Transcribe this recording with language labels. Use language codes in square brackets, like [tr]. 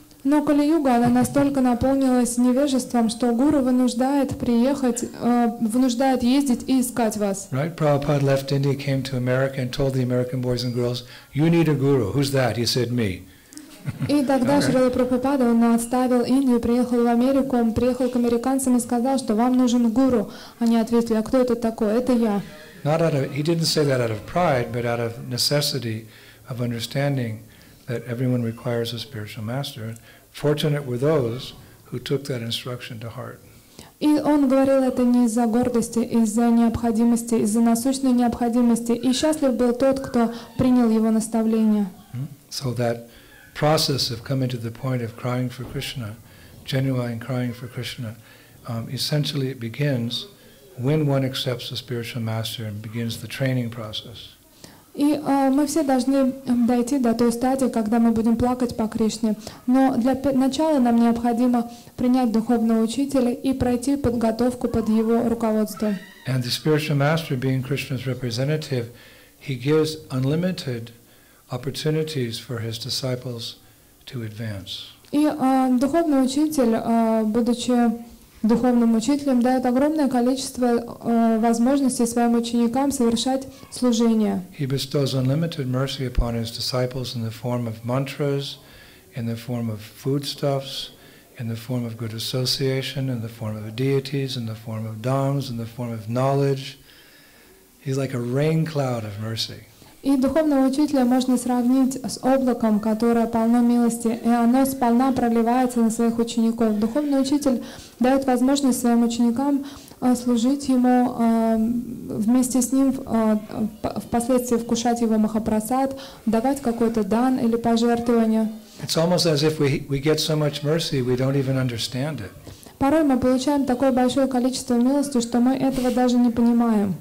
[ru] Но Кали-юга, она настолько наполнилась невежеством, что гуру вынуждает приехать, вынуждает ездить и искать вас. [en] Right? Prabhupada left India, came to America, and told the American boys and girls, "You need a guru." Who's that? He said, "Me." [ru] И тогда Шрила Прабхупада, он оставил Индию, приехал в Америку, он приехал к американцам и сказал, что вам нужен гуру. Они ответили, а кто это такой? Это я. [en] He didn't say that out of pride, but out of necessity of understanding that everyone requires a spiritual master. Fortunate were those who took that instruction to heart. [ru] И он говорил это не из-за гордости, из-за необходимости, из-за насущной необходимости. И счастлив был тот, кто принял его наставление. [en] So that process of coming to the point of crying for Krishna, genuine crying for Krishna, essentially it begins when one accepts a spiritual master and begins the training process. [ru] И мы все должны дойти до той стадии, когда мы будем плакать по Кришне. Но для начала нам необходимо принять духовного учителя и пройти подготовку под его руководством. [en] And the spiritual master, being Krishna's representative, he gives unlimited opportunities for his disciples to advance. [ru] И духовный учитель, будучи духовным учителем, дает огромное количество возможностей своим ученикам совершать служение. [en] He bestows unlimited mercy upon his disciples in the form of mantras, in the form of foodstuffs, in the form of good association, in the form of deities, in the form of dhams, in the form of knowledge. He's like a rain cloud of mercy. [ru] И духовного учителя можно сравнить с облаком, которое полно милости, и оно сполна проливается на своих учеников. Духовный учитель дает возможность своим ученикам служить ему, вместе с ним впоследствии вкушать его махапрасад, давать какой-то дан или пожертвование. [en] It's almost as if we get so much mercy we don't even understand it. [ru] Порой мы получаем такое большое количество милости, что мы этого даже не понимаем.